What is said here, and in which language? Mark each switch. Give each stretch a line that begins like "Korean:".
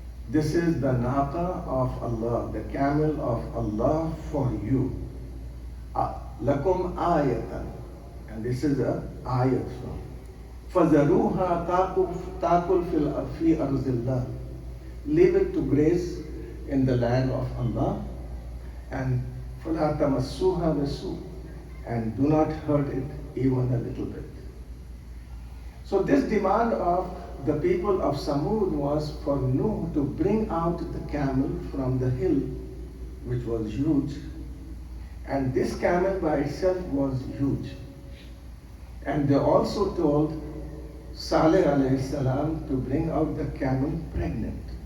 English: This is the naqa of Allah, the camel of Allah for you.
Arabic: Lakum ayatan.
English: And this is a ayat from.
Arabic: فَذَرُوهَا تَاكُلْ فِي أَرْضِ اللَّهِ.
English: Leave it to graze in the land of Allah. And
Arabic: فَلَا تَمَسُّوهَا بِسُوءٍ.
English: And do not hurt it even a little bit. So this demand of the people of Samud was for Nuh to bring out the camel from the hill, which was huge. And this camel by itself was huge. And they also told Saleh alayhi salam to bring out the camel pregnant.